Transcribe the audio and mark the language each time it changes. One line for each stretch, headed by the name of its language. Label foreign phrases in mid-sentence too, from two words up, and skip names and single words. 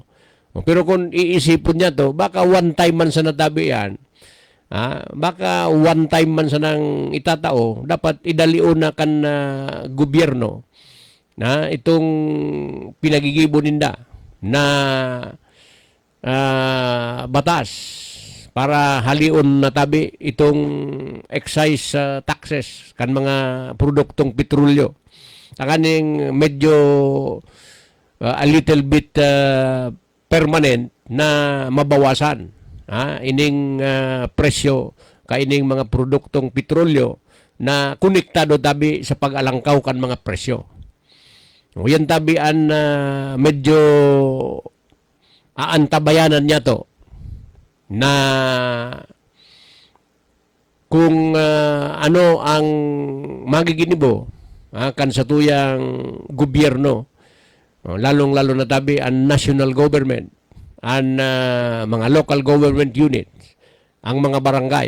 Bikol: Pero kung iisipon niya to, baka
English: one time
Bikol: man sa natabi yan, baka
English: one time
Bikol: man sa nang itatao, dapat idalion na kan gobyerno na itong pinagigibo ninda na batas para halion na tabi itong
English: excise taxes
Bikol: kan mga produktong petrolyo. Takaning medyo
English: a little bit permanent
Bikol: na mabawasan ining presyo kaining mga produktong petrolyo na konektado tabi sa pag-alangkaw kan mga presyo. Yan tabi an medyo aantabayanan niya to na kung ano ang magiginibo kan sa tuyang gobyerno, lalong-lalo na tabi ang
English: national government,
Bikol: ang mga
English: local government units,
Bikol: ang mga barangay.